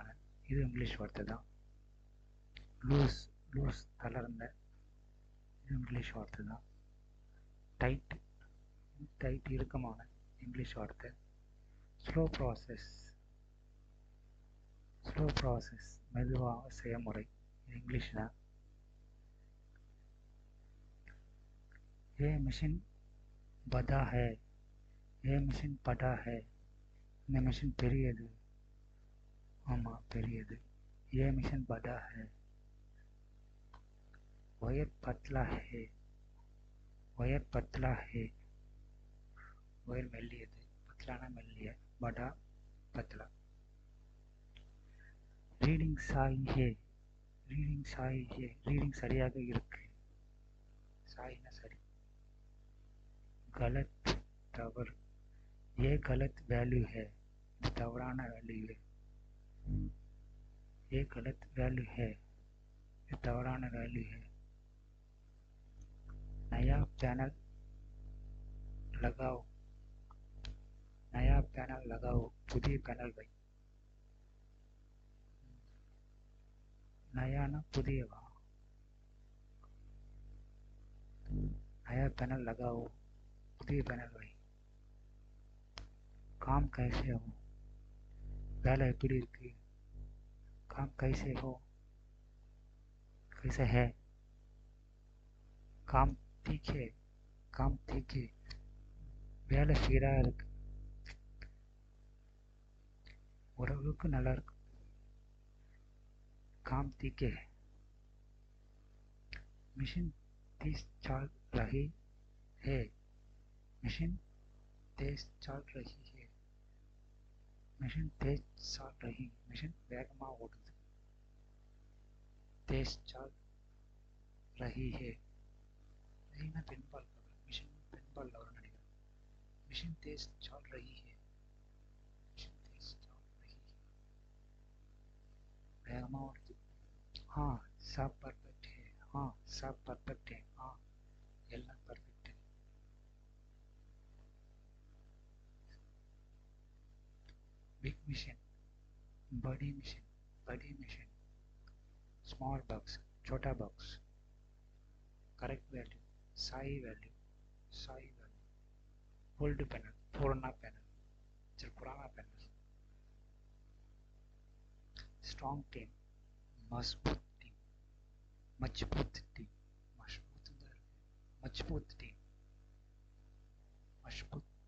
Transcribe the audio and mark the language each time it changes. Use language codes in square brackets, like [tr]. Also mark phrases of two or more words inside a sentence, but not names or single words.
[ta] இது இங்கிலீஷ் வார்த்தை தான். லூஸ், லூஸ் தளர்ந்த. இது இங்கிலீஷ் வார்த்தை தான். டைட், டைட் இறுக்கமான. இங்கிலீஷ் வார்த்தை. [en] slow process, slow process [ta] மெதுவாக செயல்முறை. இது இங்கிலீஷ் தான். [hi] ये मशीन बड़ा है. ये मशीन बड़ा है. [ta] இந்த மிஷின் பெரியது. ஆமா பெரியது. [hi] ये मशीन बड़ा है. वायर पतला है. वायर पतला है. वायर மெல்லியது. [ta] பத்லானா மெல்லிய. [hi] बड़ा पतला. रीडिंग सही है. रीडिंग सही है. [ta] ரீடிங் சரியாக இருக்கு. சாய்னா சரி. [hi] गलत तवर. ये गलत वैल्यू है. [ta] இது தவறான வேல்யூ. [hi] ये गलत वैल्यू है. [ta] இது தவறான வேல்யூ है. [hi] नया पैनल लगाओ. नया पैनल लगाओ. [ta] புதிய पैनल வை. [hi] नयाना புதியவா. नया पैनल लगाओ. [ta] புதிய पैनल வை. [hi] काम कैसे हो. [ta] வேலை எப்படி இருக்கு. [hi] काम कैसे हो. कैसे है. काम ठीक है काम ठीक है [ta] வேலை சீராக இருக்கு ஓரளவுக்கு நல்லா இருக்கு [hi] काम ठीक है मशीन तेज चल रही है मशीन तेज चल रही है मशीन तेज चल रही मशीन [ta] வேகமா ஓடுது [hi] तेज चल रही है रहीना [ta] பெண்பால் மிஷின் பெண்பால் வரும் நினைக்கிறேன் [hi] मिशन तेज चल रही है मिशन तेज चल रही है [ta] வேகமா ஓடுது [hi] हाँ सब परफेक्ट है हाँ सब परफेक्ट है हाँ [ta] எல்லாம் பர்ஃபெக்ட் [en] big machine [hi] बड़ी मिशन [en] small box [hi] छोटा बॉक्स [en] correct value [hi] सही वैल्यू [en] old panel [hi] पुराना पैनल चल पुराना पैनल [en] strong team [hi] मजबूत टीम मजबूत टीम मजबूत टीम मजबूत